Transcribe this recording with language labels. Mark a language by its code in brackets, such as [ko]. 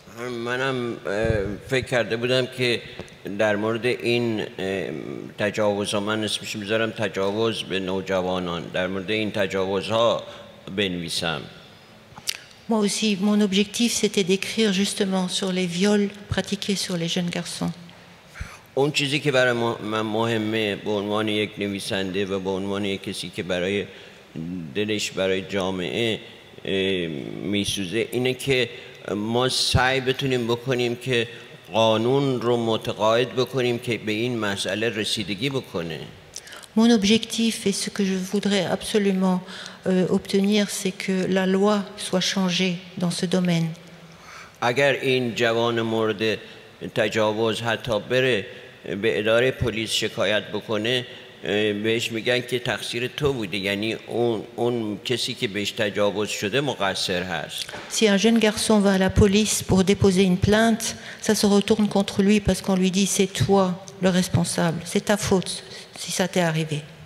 [fa] منم فکر کرده بودم که در مورد این تجاوزها، من اسمش میذارم تجاوز به نوجوانان، در مورد این تجاوزها بنویسم. [fr] Moi aussi, mon objectif, c'était d'écrire justement sur les viols pratiqués sur les jeunes garçons. [fa] اون چیزی که برای من مهمه به عنوان یک نویسنده و به عنوان یک کسی که برای دلش برای جامعه میسوزه اینه که ما سعی بتونیم بکنیم که قانون رو متقاعد بکنیم که به این مسئله رسیدگی بکنه. [fr] Mon objectif et ce que je voudrais absolument obtenir, c'est que la loi soit changée dans ce domaine. [fa] اگر این جوان مورد تجاوز حتی بره به اداره پلیس شکایت بکنه، بهش میگن که تقصیر تو بوده، یعنی اون کسی که بهش تجاوز شده مقصر هست. [fr] Si un jeune garçon va à la police pour déposer une plainte, ça se retourne contre lui parce qu'on lui dit c'est toi le responsable, c'est ta faute si ça t'est arrivé.